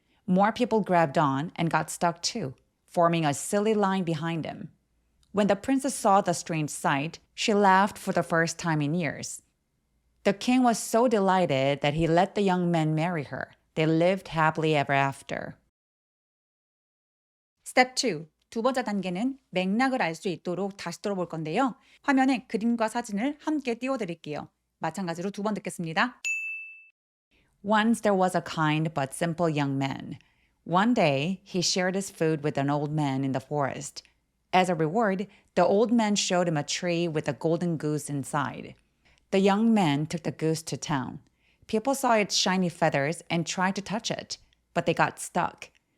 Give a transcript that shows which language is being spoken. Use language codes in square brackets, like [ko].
[en] More people grabbed on and got stuck too, forming a silly line behind him. When the princess saw the strange sight, she laughed for the first time in years. The king was so delighted that he let the young man marry her. They lived happily ever after. Step 2. [ko] 두 번째 단계는 맥락을 알 수 있도록 다시 들어볼 건데요. 화면에 그림과 사진을 함께 띄워드릴게요. 마찬가지로 2번 듣겠습니다. [en] Once there was a kind but simple young man. One day, he shared his food with an old man in the forest. As a reward, the old man showed him a tree with a golden goose inside. The young man took the goose to town. People saw its shiny feathers and tried to touch it, but they got stuck.